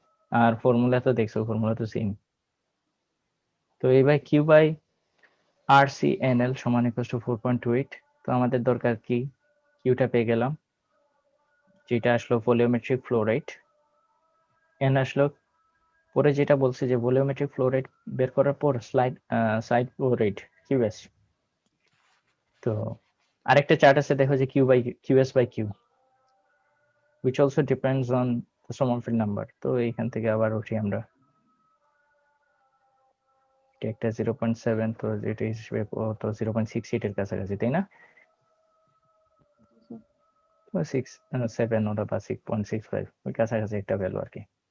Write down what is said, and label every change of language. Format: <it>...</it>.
<bn>আর formula তো দেখছো, formula তো সেম। তো এবার Q বাই RCNL সমান ইকুয়াল টু 4.28। তো আমাদের দরকার কি, কিউটা পেয়ে গেলাম, যেটা আসলো ভলিওমেট্রিক ফ্লো রেট। এন আসলো পরে যেটা বলছে যে ভলিওমেট্রিক ফ্লো রেট বের করার পর সাইড ফ্লো রেট QS তো আরেকটা চার্ট আছে দেখো যে</bn> <en>QS by Q, which also depends on the Sommerfeld number.</en> <bn>তো এইখান থেকে আবার উঠি আমরা, এটা একটা 0.7, তো এটা হিসেবে তো 0.68 এর কাছাকাছি, তাই না? তো 6.7 ওটা বা 6.65 ওই কাছাকাছি একটা ভ্যালু আর কি।</bn>